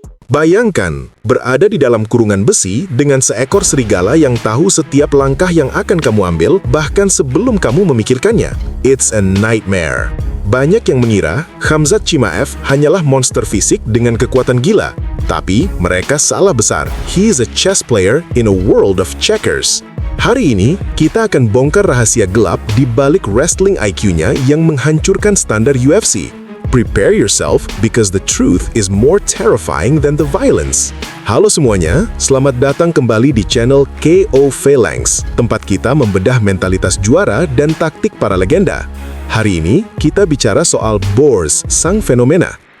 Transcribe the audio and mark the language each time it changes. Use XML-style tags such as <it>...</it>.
<id>Bayangkan, berada di dalam kurungan besi dengan seekor serigala yang tahu setiap langkah yang akan kamu ambil, bahkan sebelum kamu memikirkannya.</id> <en>It's a nightmare.</en> <id>Banyak yang mengira Khamzat Chimaev hanyalah monster fisik dengan kekuatan gila. Tapi mereka salah besar.</id> <en>He is a chess player in a world of checkers.</en> <id>Hari ini, kita akan bongkar rahasia gelap di balik wrestling IQ-nya yang menghancurkan standar UFC.</id> <en>Prepare yourself because the truth is more terrifying than the violence.</en> <id>Halo semuanya, selamat datang kembali di channel KO Phalanx, tempat kita membedah mentalitas juara dan taktik para legenda. Hari ini, kita bicara soal Bourse, sang fenomena.</id>